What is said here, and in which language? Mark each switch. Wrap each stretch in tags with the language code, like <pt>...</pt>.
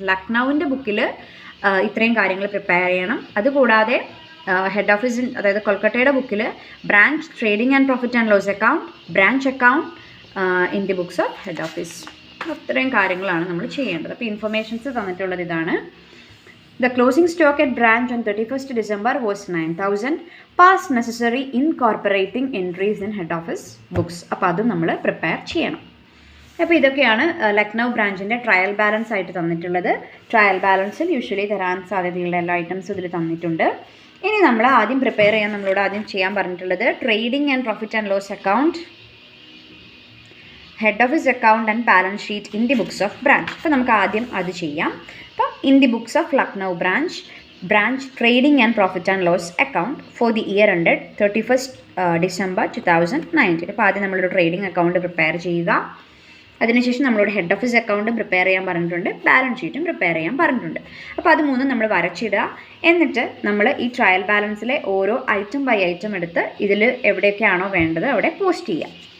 <ml>ലക്നൗവിൻ്റെ ബുക്കിൽ ഇത്രയും കാര്യങ്ങൾ പ്രിപ്പയർ ചെയ്യണം.</ml> <en>അതുകൂടാതെ ഹെഡ് ഓഫീസിൽ</en> <ml>അതായത് കൊൽക്കത്തയുടെ ബുക്കിൽ</ml> <en>Branch trading and profit and loss account, branch account in the books of head office.</en> <ml>അത്രയും കാര്യങ്ങളാണ് നമ്മൾ ചെയ്യേണ്ടത്. അപ്പോൾ ഇൻഫർമേഷൻസ് തന്നിട്ടുള്ളത് ഇതാണ്.</ml> <en>The closing stock at branch on 31st December was 9,000. Past necessary incorporating entries in head office books.</en> <ml>അപ്പോൾ അതും നമ്മൾ പ്രിപ്പയർ ചെയ്യണം. അപ്പോൾ ഇതൊക്കെയാണ് ലക്നൗ ബ്രാഞ്ചിൻ്റെ ട്രയൽ ബാലൻസ് ആയിട്ട് തന്നിട്ടുള്ളത്. ട്രയൽ ബാലൻസിൽ യൂഷ്വലി തരാൻ സാധ്യതയുള്ള എല്ലാ ഐറ്റംസും ഇതിൽ തന്നിട്ടുണ്ട്. ഇനി നമ്മൾ ആദ്യം പ്രിപ്പയർ ചെയ്യാൻ നമ്മളോട് ആദ്യം ചെയ്യാൻ പറഞ്ഞിട്ടുള്ളത്</ml> <en>Trading and profit and loss account, head office account and balance sheet in the books of branch.</en> <ml>അപ്പോൾ നമുക്ക് ആദ്യം അത് ചെയ്യാം. അപ്പോൾ</ml> <en>In the books of Lucknow branch branch trading and profit and loss account for the year ended 31st December 2019.</en> <ml>അപ്പോൾ ആദ്യം നമ്മളൊരു trading account prepare ചെയ്യുക. അതിനുശേഷം നമ്മളോട് ഹെഡ് ഓഫീസ് അക്കൗണ്ടും പ്രിപ്പയർ ചെയ്യാൻ പറഞ്ഞിട്ടുണ്ട്, ബാലൻസ് ഷീറ്റും പ്രിപ്പയർ ചെയ്യാൻ പറഞ്ഞിട്ടുണ്ട്. അപ്പോൾ അത് മൂന്നും നമ്മൾ വരച്ചിടുക. എന്നിട്ട് നമ്മൾ ഈ ട്രയൽ ബാലൻസിലെ ഓരോ ഐറ്റം ബൈ ഐറ്റം എടുത്ത് ഇതിൽ എവിടെയൊക്കെയാണോ വേണ്ടത് അവിടെ പോസ്റ്റ് ചെയ്യുക.</ml>